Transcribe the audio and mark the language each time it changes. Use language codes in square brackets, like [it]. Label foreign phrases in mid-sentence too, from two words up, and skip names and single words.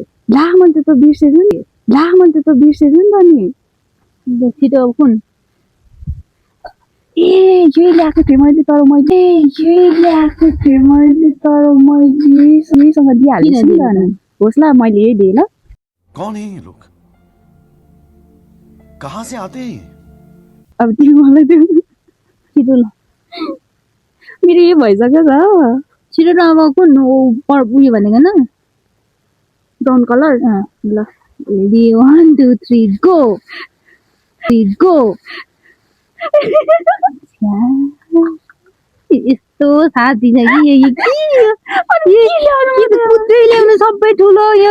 [ne] मैले त बिर्सेछु नि त नि छिटो अब कुन यही ल्याएको थिएँ मैले तर यहीसँग दिइहाल्छु नि त होस् ल मैले यही दिएँ ल [hi] कौन है ये लोग कहाँ से आते हैं [ne] अब तिमी मलाई दिउ छिटो ल मेरो यो भइसक्यो त छिटो न अब कुन उयो भनेको न [en] brown color [ne] ल [en] ready 1 2 3 go [ne] यस्तो साथी छ कि कुच्चै ल्याउनु सबै ठुलो यो